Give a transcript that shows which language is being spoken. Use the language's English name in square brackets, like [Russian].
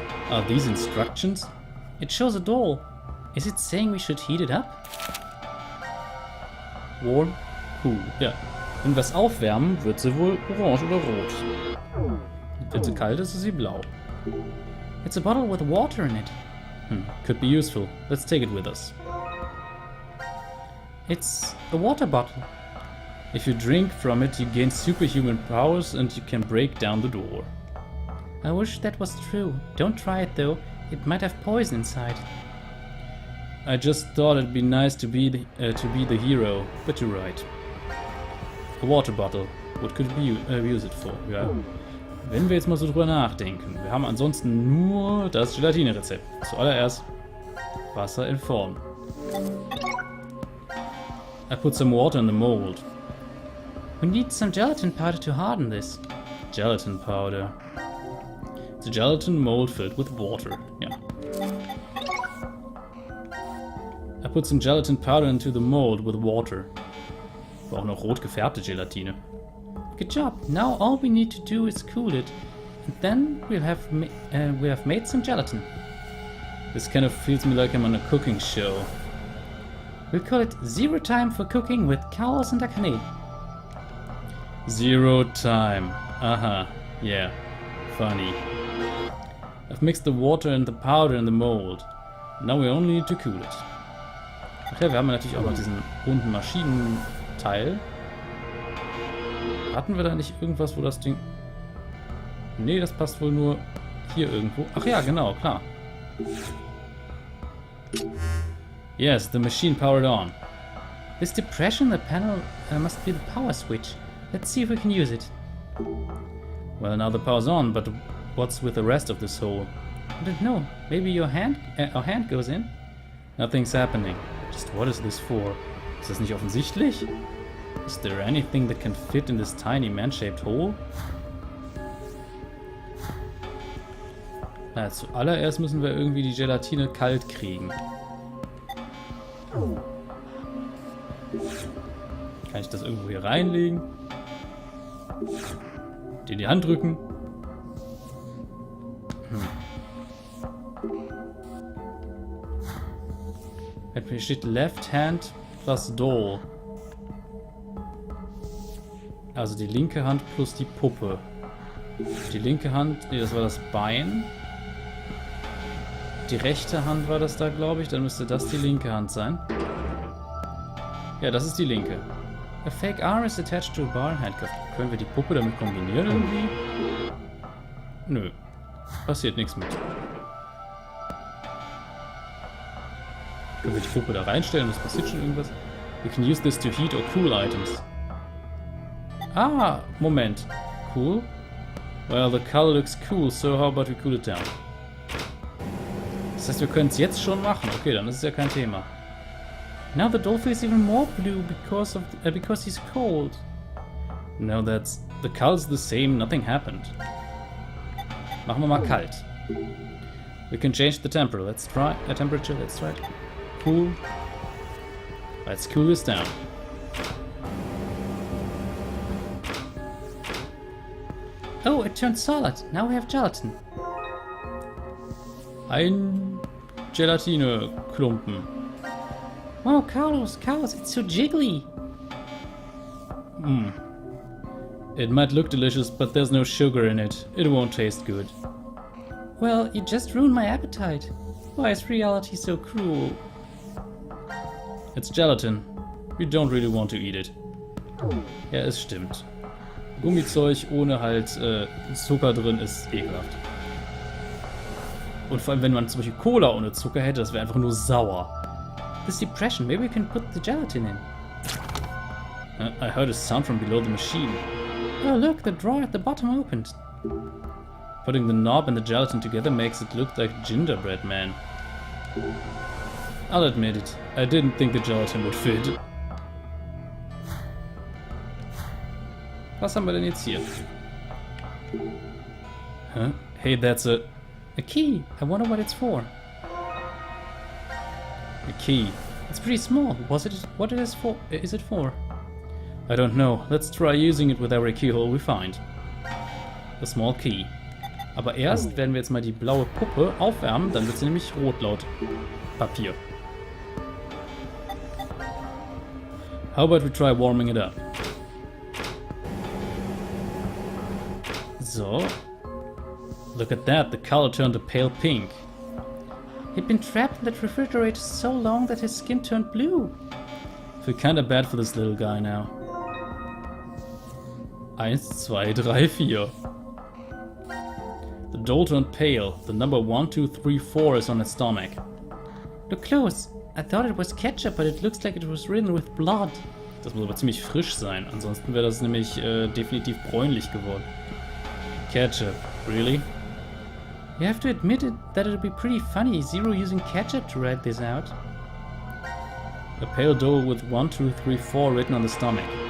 [English] Are these instructions? It shows a doll. Is it saying we should heat it up? Warm, cool. [German] Ja. Wenn wir es aufwärmen, wird sie wohl orange oder rot. Wenn sie kalt ist, ist sie blau. [English] It's a bottle with water in it. Could be useful. Let's take it with us. It's a water bottle. If you drink from it, you gain superhuman powers and you can break down the door. I wish that was true. Don't try it though. It might have poison inside. I just thought it'd be nice to be the hero, but you're right. A water bottle. What could we use it for? [German] Ja. Wenn wir jetzt mal so drüber nachdenken. Wir haben ansonsten nur das Gelatine-Rezept. Zuallererst Wasser in Form. [English] I put some water in the mold. We need some gelatin powder to harden this. Gelatin powder. It's a gelatin mold filled with water. Yeah. I put some gelatin powder into the mold with water. [German] Ich brauche noch rot gefärbte Gelatine. [English] Good job. Now all we need to do is cool it. And then we'll have made some gelatin. This kind of feels me like I'm on a cooking show. We'll call it Zero Time for Cooking with Carlos and Akane. Zero time. Aha. Yeah. Funny. I've mixed the water and the powder in the mold. Now we only need to cool it. [German] Ach ja, wir haben natürlich auch noch diesen runden Maschinenteil. Hatten wir da nicht irgendwas, wo das Ding... Nee, das passt wohl nur hier irgendwo. Ach ja, genau, klar. [English] Yes, the machine powered on. This depression in the panel must be the power switch. Let's see if we can use it. Well, now the power's on, but what's with the rest of this hole? I don't know. Maybe your hand, our hand goes in? Nothing's happening. Just what is this for? [German] Ist das nicht offensichtlich? [English] Is there anything that can fit in this tiny man-shaped hole? [German] Na, zuallererst müssen wir irgendwie die Gelatine kalt kriegen. Kann ich das irgendwo hier reinlegen? Die in die Hand drücken? Hier steht [English] Left Hand plus Doll. [German] Also die linke Hand plus die Puppe. Die linke Hand, nee, das war das Bein. Die rechte Hand war das da, glaube ich. Dann müsste das die linke Hand sein. Ja, das ist die linke. [English] A fake arm is attached to a bar and handcuff. [German] Können wir die Puppe damit kombinieren irgendwie? Nö. Passiert nichts mit. Können wir die Puppe da reinstellen? Das passiert schon irgendwas? [English] We can use this to heat or cool items. [German] Ah, Moment. [English] Cool? Well, the color looks cool, so how about we cool it down? [German] Das heißt, wir können es jetzt schon machen. Okay, dann ist es ja kein Thema. [English] Now the doll feels even more blue because he's cold. No, the color's the same, nothing happened. [German] Machen wir mal kalt. [English] We can change the temperature. Let's try it. Cool. Let's cool this down. Oh, it turned solid. Now we have gelatin. [German] Ein Gelatine-Klumpen. [English] Oh, Carlos, it's so jiggly. It might look delicious, but there's no sugar in it. It won't taste good. Well, you just ruined my appetite. Why is reality so cruel? It's gelatin. We don't really want to eat it. [German] Ja, es stimmt. Gummizeug ohne halt Zucker drin ist ekelhaft. Und vor allem, wenn man zum Beispiel Cola ohne Zucker hätte, das wäre einfach nur sauer. [English] This depression, maybe we can put the gelatin in. I heard a sound from below the machine. Oh look, the drawer at the bottom opened. Putting the knob and the gelatin together makes it look like gingerbread man. I'll admit it, I didn't think the gelatin would fit. [German] Was haben wir denn jetzt hier? [English] Huh? Hey, that's a key. I wonder what it's for. A key. It's pretty small. What is it for? I don't know. Let's try using it with every keyhole we find. A small key. [German] Aber erst werden wir jetzt mal die blaue Puppe aufwärmen, dann wird sie nämlich rot laut Papier. [English] How about we try warming it up? So. Look at that, the color turned a pale pink. He'd been trapped in that refrigerator so long that his skin turned blue. Feel kinda bad for this little guy now. 1, 2, 3, 4. The doll turned pale. The number 1, 2, 3, 4 is on its stomach. Look close. I thought it was ketchup, but it looks like it was written with blood. [German] Das muss aber ziemlich frisch sein, ansonsten wäre das nämlich definitiv bräunlich geworden. [English] Ketchup, really? You have to admit that it would be pretty funny, Zero using ketchup to write this out. A pale doll with 1, 2, 3, 4 written on the stomach.